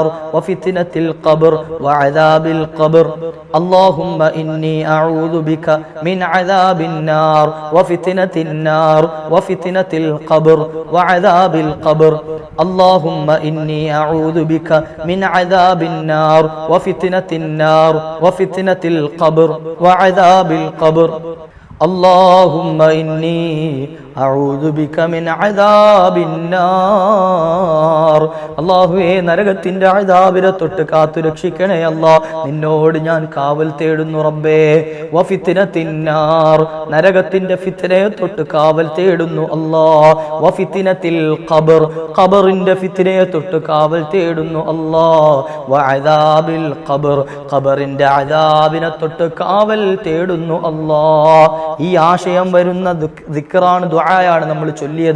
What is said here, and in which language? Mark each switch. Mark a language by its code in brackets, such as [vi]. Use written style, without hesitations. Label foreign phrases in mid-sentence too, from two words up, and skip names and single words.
[ar] وفتنة القبر وعذاب القبر اللهم إني أعوذ بك من عذاب النار وفتنة النار وفتنة القبر وعذاب القبر اللهم إني أعوذ بك من عذاب النار وفتنة النار وفتنة القبر وعذاب القبر اللهم إني أعوذ بك من عذاب [ml] النار അല്ലാഹുവേ നരകത്തിന്റെ അദാബിനെ തൊട്ട് കാത്തു രക്ഷിക്കണേ അല്ലാ നിന്നോട് ഞാൻ കാവൽ തേടുന്നു റബ്ബേ വഫിത്നത്തിന്നാർ നരകത്തിന്റെ ഫിത്നയെ തൊട്ട് കാവൽ തേടുന്നു അല്ലാ [ar] وفتنة القبر [ml] ഖബറിന്റെ ഫിത്നയെ തൊട്ട് കാവൽ തേടുന്നു അല്ലാ [ar] وعذاب القبر [ml] ഖബറിന്റെ അദാബിനെ തൊട്ട് കാവൽ തേടുന്നു അല്ലാ ഈ ആശയം വരുന്ന ദിക്റാണ് ദുആയാണ് നമ്മൾ ചൊല്ലിയത്.